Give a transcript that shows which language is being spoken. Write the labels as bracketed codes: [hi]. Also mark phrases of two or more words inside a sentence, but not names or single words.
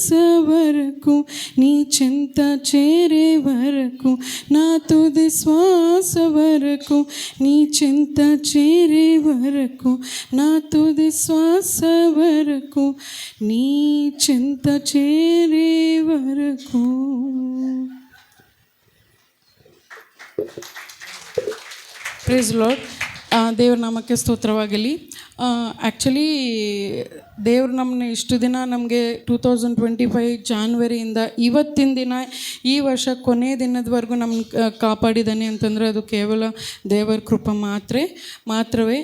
[te] వరకు, నీ చెంత చేరే వరకు, నా తుది శ్వాస వరకు, నీ చెంత చేరే వరకు, నా తుది శ్వాస వరకు, నీ చెంత చేరే వరకు. [en] Praise Lord. [kn] ದೇವ್ರ ನಾಮಕ್ಕೆ ಸ್ತೋತ್ರವಾಗಲಿ. ಆ್ಯಕ್ಚುಲಿ ದೇವ್ರು ನಮ್ಮನ್ನ ಇಷ್ಟು ದಿನ ನಮಗೆ 2025 ಜಾನ್ವರಿಯಿಂದ ಇವತ್ತಿನ ದಿನ ಈ ವರ್ಷ ಕೊನೆಯ ದಿನದವರೆಗೂ ನಮ್ಮನ್ನ ಕಾಪಾಡಿದ್ದಾನೆ ಅಂತಂದರೆ ಅದು ಕೇವಲ ದೇವರ ಕೃಪೆ ಮಾತ್ರವೇ.